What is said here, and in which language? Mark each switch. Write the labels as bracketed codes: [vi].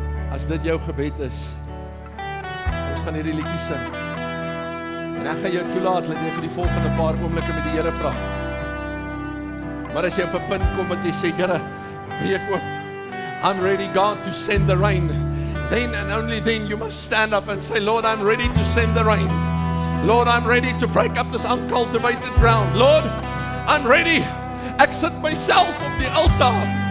[af] As dit jou gebed is, ons gaan hierdie liedjie sing. En ek gaan jou toelaat, laat jy vir die volgende paar oomblikke met die Here praat. Maar as jy op 'n punt kom wat jy sê, Here, breek oop. [en] I'm ready, God, to send the rain. Then and only then you must stand up and say, Lord, I'm ready to send the rain. Lord, I'm ready to break up this uncultivated ground. Lord, I'm ready. [af] Ek sit myself op die altaar.